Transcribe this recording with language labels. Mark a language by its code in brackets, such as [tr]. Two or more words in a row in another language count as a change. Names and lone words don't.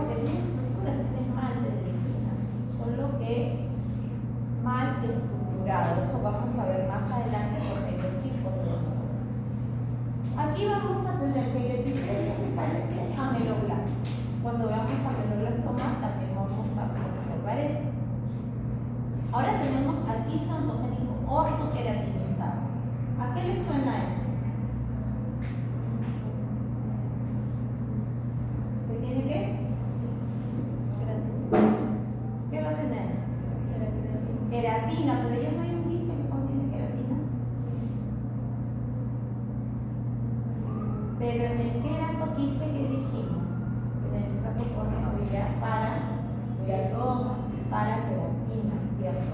[es] Porque tiene estructuras, tiene esmalte de dentina, solo que mal estructurado. Eso vamos a ver más adelante porque hay dos tipos de odontoma. Aquí vamos a tener que el epitelio me parece ameloblasto. Cuando veamos ameloblastoma también vamos a observar esto. Ahora tenemos al quiste odontogénico ortoqueratinizado. ¿A qué le suena eso? ¿Qué tiene qué? ¿Qué va a tener? Queratina, pero ya no hay un quiste que contiene queratina. Pero en el queratoquiste que dijimos, en el estrato córneo para dosis, para queratina, ¿cierto?